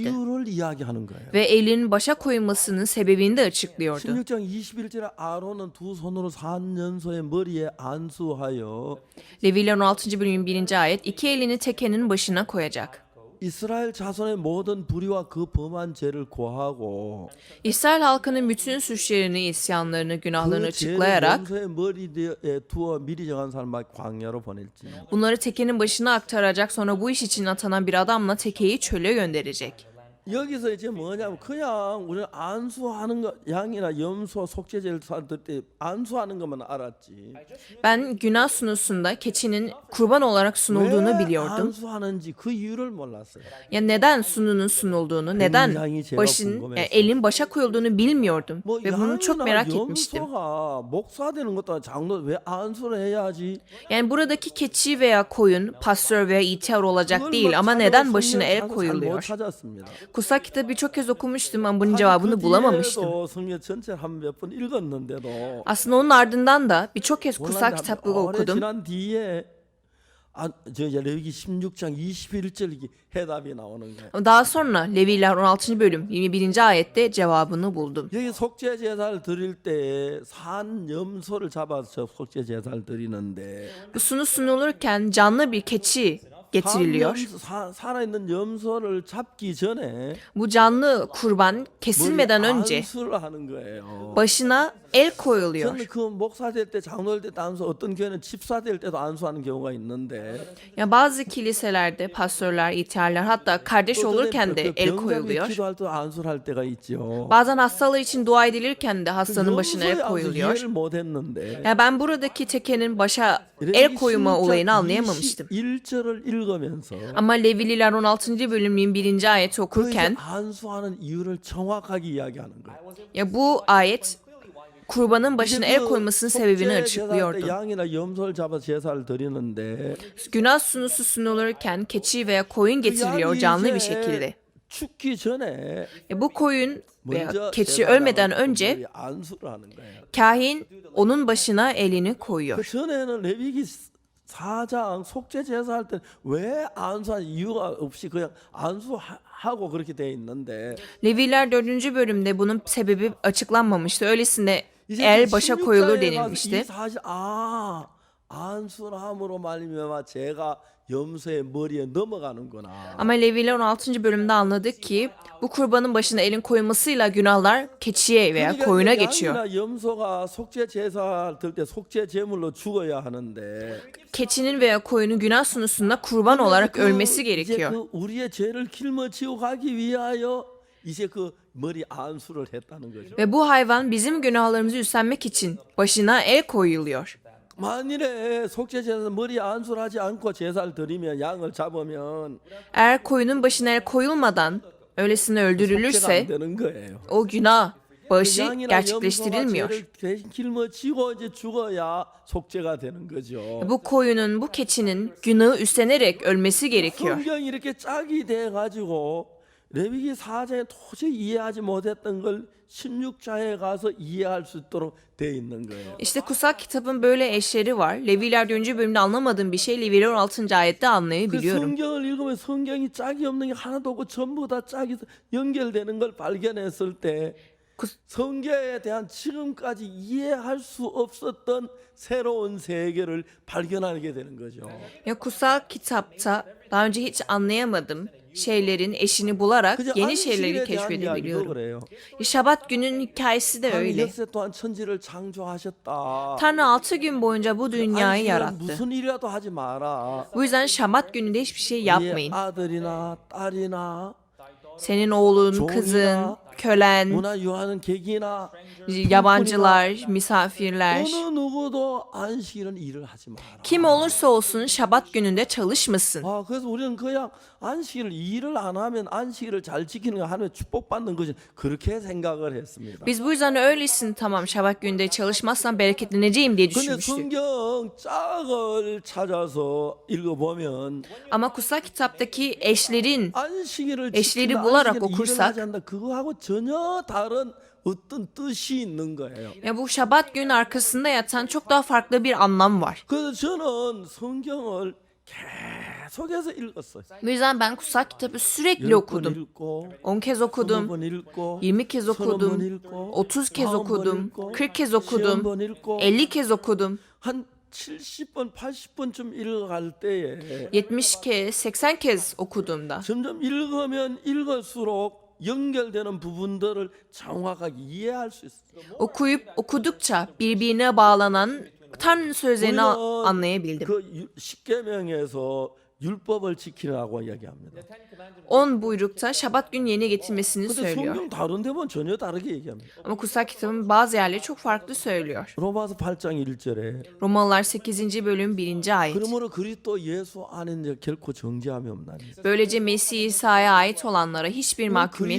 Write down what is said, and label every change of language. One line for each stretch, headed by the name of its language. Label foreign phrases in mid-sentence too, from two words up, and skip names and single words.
Korean: 이유를 이야기하는 거예요.
Turkish: Ve elin başa koyulmasının sebebini de açıklıyordu.
Korean: 16장 21절에 아론은 두 손으로 산년소의 머리에 안수하여
Turkish: Leviler 16. bölüm 1. ayet 2 elini tekenin başına koyacak.
Korean: 이스라엘 자손의 모든 불의와 그 범한 죄를 고하고
Turkish: İsrail halkının bütün suçlarını, isyanlarını, günahlarını
Korean: 그 죄를
Turkish: açıklayarak
Korean: 염소의 머리에 두어 미리 정한 사람을 광야로 보낼지.
Turkish: bunları tekenin başına aktaracak, sonra bu iş için atanan bir adamla tekeyi çöle gönderecek.
Korean: 여기서 이제 뭐냐면 그냥 우리는 안수하는 거 양이나 염소 속죄제를 드릴 때 안수하는 것만 알았지.
Turkish: Ben günah sunusunda keçinin kurban olarak sunulduğunu
Korean: 왜
Turkish: biliyordum.
Korean: 안수하는지 그 이유를 몰랐어요.
Turkish: Ya neden sununun sunulduğunu, neden başın, yani elin başa koyulduğunu bilmiyordum.
Korean: 뭐
Turkish: Ve bunu çok
Korean: 양이나
Turkish: merak etmiştim.
Korean: 염소가 목사 되는 것도 장로 왜 안수를 해야지?
Turkish: Yani buradaki keçi veya koyun, pastör veya ihtiyar olacak
Korean: 그걸
Turkish: değil
Korean: 뭐
Turkish: ama
Korean: 찾아서
Turkish: neden başına
Korean: 성경
Turkish: el
Korean: 찾아서 잘못
Turkish: koyuluyor?
Korean: 찾았습니다.
Turkish: Kutsal kitabı birçok kez okumuştum ama bunun cevabını bulamamıştım.
Korean: 그 성경 전체를 한 몇 번 읽었는데도
Turkish: Aslında onun ardından da birçok kez kutsal
Korean: 몰랐는데
Turkish: kitapları
Korean: 오래
Turkish: okudum.
Korean: 지난 뒤에 저 레위기 16장 21절 해답이 나오는 거예요.
Turkish: Ama daha sonra Leviler 16. bölüm 21. ayette cevabını buldum.
Korean: 여기 속죄 제사를 드릴 때 산 염소를 잡아서 속죄 제사를 드리는데
Turkish: Bu sunu sunulurken canlı bir keçi getiriliyor.
Korean: 살아있는 염소를 잡기 전에
Turkish: Bu canlı kurban kesilmeden önce
Korean: 안수를 하는 거예요.
Turkish: başına el koyuluyor.
Korean: 저는 그 목사 될 때 장로일 때도 안수, 어떤 교회는 집사 될 때도 안수하는 경우가 있는데
Turkish: Ya bazı kiliselerde pastörler, ihtiyarlar hatta kardeş olurken de el
Korean: 병자기
Turkish: koyuluyor.
Korean: 기도할 때 안수를 할 때가 있죠.
Turkish: Bazen hastalığı için dua edilirken de hastanın başına el
Korean: 염소의 안수
Turkish: koyuluyor.
Korean: 이해를 못했는데
Turkish: Ya ben buradaki tekenin başa el koyma olayını anlayamamıştım.
Korean: 21절을 읽으면서
Turkish: Ama Levililer 16. bölümün 1. ayeti
Korean: 그
Turkish: okurken
Korean: 이제 안수하는 이유를 정확하게 이야기하는 거예요.
Turkish: ya bu ayet kurbanın başına
Korean: 이제
Turkish: el
Korean: 그
Turkish: koymasının sebebini
Korean: 속죄 제사할 때
Turkish: açıklıyordu.
Korean: 양이나 염소를 잡아 제사를 드리는데
Turkish: Günah sunusu sunulurken keçi veya koyun
Korean: 그
Turkish: getiriliyor
Korean: 양이
Turkish: canlı bir
Korean: 이제
Turkish: şekilde.
Korean: 죽기 전에
Turkish: Bu koyun veya
Korean: 먼저
Turkish: keçi
Korean: 제사를
Turkish: ölmeden
Korean: 하고
Turkish: önce
Korean: 우리 안수를 하는 거예요.
Turkish: kahin onun başına elini koyuyor.
Korean: 그 전에는 레위기 4장 속죄 제사할 때 왜 안수한 이유가 없이 그냥 안수하고 그렇게 돼 있는데
Turkish: Leviler 4. bölümde bunun sebebi açıklanmamıştı. Öylesine
Korean: 이제
Turkish: el başa koyulur
Korean: 16장에 가서 이
Turkish: denilmişti.
Korean: 사실 안수함으로 말미암아 제가 염소의 머리에 넘어가는구나.
Turkish: Ama Leviler 16. bölümde anladık ki bu kurbanın başına elin koymasıyla günahlar keçiye veya
Korean: 그러니까
Turkish: koyuna
Korean: 이제
Turkish: geçiyor.
Korean: 양이나 염소가 속죄 제사 들때 속죄 제물로 죽어야 하는데
Turkish: Keçinin veya koyunun günah sunusunda kurban olarak ölmesi
Korean: 이제
Turkish: gerekiyor.
Korean: 그 우리의 죄를 길머지고 가기 위하여 이제 그 머리 안수를 했다는 거죠.
Turkish: Ve bu hayvan bizim günahlarımızı üstlenmek için başına el koyuluyor.
Korean: 만일에 속죄 제사 머리 안수를 하지 않고 제사를 드리면 양을 잡으면
Turkish: Eğer koyunun başına el koyulmadan öylesine
Korean: 속죄가 안
Turkish: öldürülürse
Korean: 되는 거예요.
Turkish: o günah bağışı
Korean: 양이나 염소가
Turkish: gerçekleştirilmiyor.
Korean: 죄를 대신 길머지고 이제 죽어야 속죄가 되는 거죠.
Turkish: Bu koyunun, bu keçinin günahı üstlenerek ölmesi gerekiyor.
Korean: 성경이 이렇게 짝이 돼 가지고 레위기 4장에 도저히 이해하지 못했던 걸 16장에 가서 이해할 수 있도록 돼 있는 거예요.
Turkish: İşte kutsal kitabın böyle eşleri var. Leviler 4. bölümde anlamadığım bir şey Leviler 16. ayette
Korean: 그
Turkish: anlayabiliyorum.
Korean: 성경을 읽으면 성경이 짝이 없는 게 하나도 없고 전부 다 짝이 연결되는 걸 발견했을 때 성경에 대한 지금까지 이해할 수 없었던 새로운 세계를 발견하게 되는 거죠.
Turkish: Ya kutsal kitapta daha önce hiç anlayamadığım şeylerin eşini bularak
Korean: 그저
Turkish: yeni
Korean: 안식일에
Turkish: şeyleri
Korean: 대한 이야기도
Turkish: keşfedebiliyorum.
Korean: 그래요.
Turkish: Şabat günün hikayesi de
Korean: 하나님
Turkish: öyle.
Korean: 엿새 동안 천지를 창조하셨다.
Turkish: Tanrı 6 gün boyunca bu dünyayı
Korean: 안식일은
Turkish: yarattı.
Korean: 무슨 일이라도 하지 마라.
Turkish: Bu yüzden Şabat gününde hiçbir şey
Korean: 네
Turkish: yapmayın.
Korean: 아들이나 딸이나
Turkish: Senin oğlun, kızın, kölen,
Korean: 문화 유하는 객이나
Turkish: yabancılar, misafirler,
Korean: 어느 누구도 안식일은 일을 하지 마라.
Turkish: kim olursa olsun Şabat gününde çalışmasın.
Korean: 그래서 우리는 그냥 안식일을 일을 안 하면 안식일을 잘 지키는 거 하나님의 축복받는 것이 그렇게 생각을 했습니다.
Turkish: Biz bu yüzden öylesin tamam Şabat gününde çalışmazsam bereketleneceğim diye
Korean: 근데
Turkish: düşünmüştük.
Korean: 성경 짝을 찾아서 읽어보면
Turkish: Ama kutsal kitaptaki eşlerin
Korean: 안식일을
Turkish: eşleri
Korean: 지키는
Turkish: bularak
Korean: 안식일을 일을
Turkish: okursak
Korean: 하지 않는다. 그거하고 전혀 다른 어떤 뜻이 있는 거예요.
Turkish: ya bu Şabat günün arkasında yatan çok daha farklı bir anlam var.
Korean: 그래서 저는 성경을 계속해서 읽었어요.
Turkish: Bu yüzden ben kutsal kitabı sürekli
Korean: 10번
Turkish: okudum.
Korean: 읽고
Turkish: 10 kez okudum,
Korean: 20번 읽고
Turkish: 20 kez
Korean: 30번
Turkish: okudum,
Korean: 읽고
Turkish: 30 kez
Korean: 40번
Turkish: okudum,
Korean: 읽고
Turkish: 40 kez okudum,
Korean: 10번 읽고
Turkish: 50 kez okudum,
Korean: 한 70번, 80번쯤 읽어갈 때에
Turkish: 70 kez, 80 kez okuduğumda
Korean: 점점 읽으면 읽을수록 연결되는 부분들을 정확하게 이해할 수 있어요.
Turkish: okuyup okudukça birbirine bağlanan Tanrı'nın sözlerini anlayabildim.
Korean: 그 십계명에서 율법을 지키라고 이야기합니다.
Turkish: 10 buyrukta Şabat günü yerine getirmesini
Korean: 근데
Turkish: söylüyor.
Korean: 성경 다른 데만 전혀 다르게 얘기합니다.
Turkish: Ama kutsal kitabın bazı yerleri çok farklı söylüyor.
Korean: 로마서 8장 1절에
Turkish: Romalılar 8. bölüm 1. ayet.
Korean: 그러므로 그리스도 예수 안에 이제 결코 정죄함이 없나니.
Turkish: Böylece Mesih İsa'ya ait olanlara hiçbir mahkumiyet